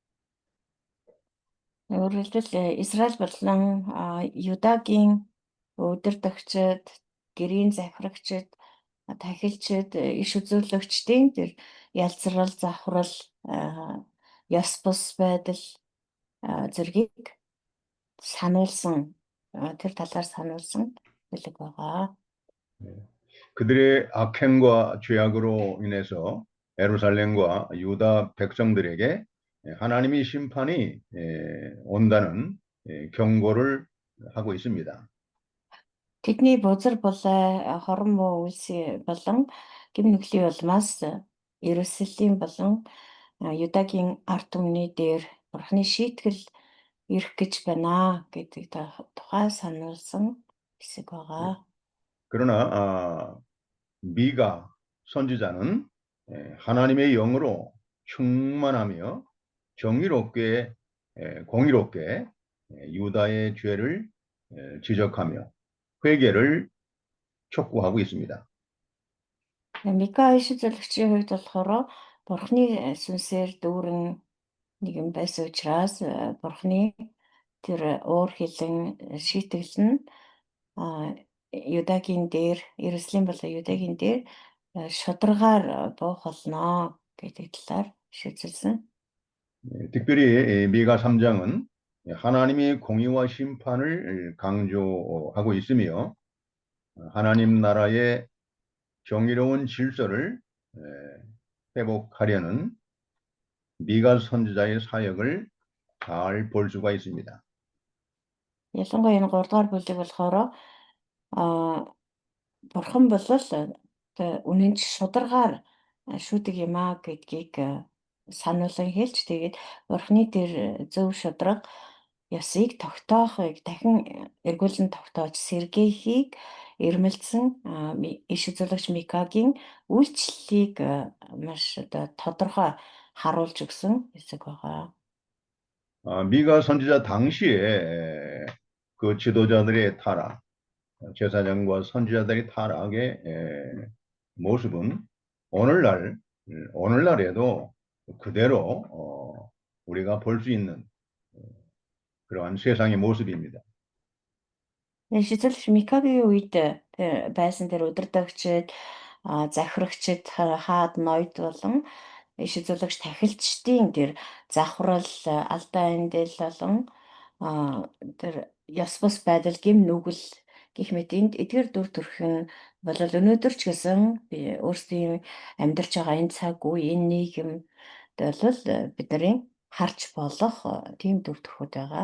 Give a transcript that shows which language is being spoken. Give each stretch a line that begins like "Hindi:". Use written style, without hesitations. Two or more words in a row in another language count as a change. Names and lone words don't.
Mongolian: Өөрөөр хэлбэл Израиль болон Юдагийн удирдагчид, гэрийн захирагчид, тахилчид, иш үзүүлэгчдийн тэр ялцрал, завхрал, ёс бус байдал зэргийг сануулсан тэр талаар сануулсан бүлэг байгаа.
Korean: 그들의 악행과 죄악으로 인해서 예루살렘과 유다 백성들에게 하나님의 심판이 온다는 경고를 하고 있습니다.
Mongolian: Тэдний бузар булай хорон муу үйлс болон гэм нүглийн улмаас Иерусалим болон Юдагийн ард түмний дээр Бурхны шийтгэл ирэх гэж байна гэдэг тухай сануулсан хэсэг байгаа.
Korean: 그러나 미가 선지자는 하나님의 영으로 충만하며 공의롭게 유다의 죄를 지적하며 회개를 촉구하고 있습니다.
Mongolian: Мика иш зөвлөгчийн хувьд болохоор Бурхны сүнсээр дүүрэн нэг юм байсан учраас Бурхны тэр уур хилэн шийтгэл нь Юдагийн дээр Иерусалим болон Юдагийн дээр шударгаар буух болно гэдэг талаар шийдэлсэн.
Korean: 특별히 미가 3장은 하나님의 공의와 심판을 강조하고 있으며 하나님 나라의 정의로운 질서를 회복하려는 미가 선지자의 사역을 잘 볼 수가 있습니다.
Mongolian: Ялангуяа энэ 3 дугаар бүлэг болохоор Бурхан бол үнэн ч шударгаар шүүдэг юм аа гэдгийг сануулсан хэлж тэгээд Бурхны тэр зөв шударга ёсыг тогтоохыг дахин эргүүлэн тогтоож сэргээхийг ирмэлцсэн иш үзүүлэгч Микагийн үйлчлэлийг маш одоо тодорхой харуулж өгсөн хэсэг байгаа.
Korean: 미가 선지자 당시에 그 지도자들의 타락, 제사장과 선지자들의 타락의 모습은 오늘날에도 그대로 우리가 볼 수 있는 그러한 세상의 모습입니다.
Mongolian: Иш үзүүлэгч Микагийн үед байсан тэр удирдагчид, захирагчид, хаад ноёд болон иш үзүүлэгч тахилчдын тэр завхрал, алдаа эндэл болон тэр ёс бус байдал, гим нүгэл гэх мэт эдгээр дүр төрх нь бол өнөөдөр ч гэсэн би өөрсдийн амьдарч байгаа энэ цаг үе, энэ нийгэм бол бидний харж болох тийм дүр төрхүүд байгаа.